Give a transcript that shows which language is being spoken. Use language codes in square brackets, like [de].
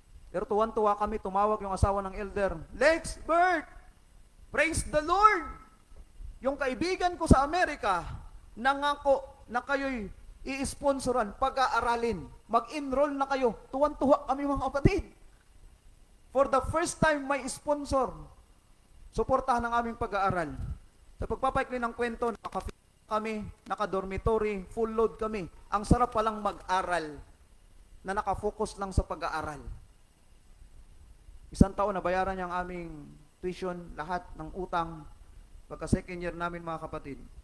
[tl] Pero tuwan-tuwa kami, tumawag yung asawa ng elder. Lex, Bert, [en] praise the Lord! [tl] Yung kaibigan ko sa Amerika, nangako na kayo'y i-sponsoran, pag-aaralin, mag-enroll na kayo. Tuwan-tuwa kami, mga kapatid. [en] For the first time, [tl] may [en] sponsor. [tl] Suportahan ang aming pag-aaral. Sa pagpapaikli ng kwento, kami, naka-dormitory, full load kami. Ang sarap palang mag-aral na nakafocus lang sa pag-aaral. Isang taon na bayaran niya ang aming tuition, lahat ng utang, pagka second year namin, mga kapatid.